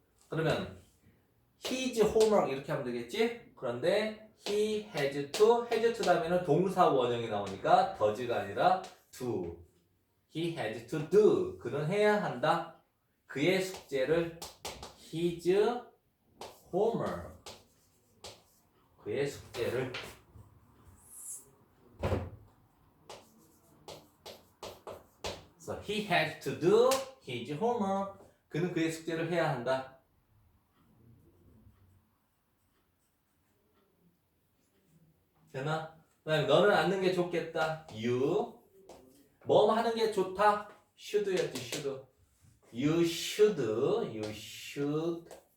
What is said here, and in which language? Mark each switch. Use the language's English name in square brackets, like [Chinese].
[Korean] 그러면 [English] his homework [Korean] 이렇게 하면 되겠지? 그런데 he has to 다음에는 동사 원형이 나오니까 does가 아니라 do. [English] He has to do. [Korean] 그는 해야 한다. 그의 숙제를 [English] his homework. [Korean] 그의 숙제를 [English] So he has to do his homework. [Korean] 그는 그의 숙제를 해야 한다. 되나? 그다음에 너는 앉는 게 좋겠다. You. 뭐 하는 게 좋다? should였지. should. [English] You should.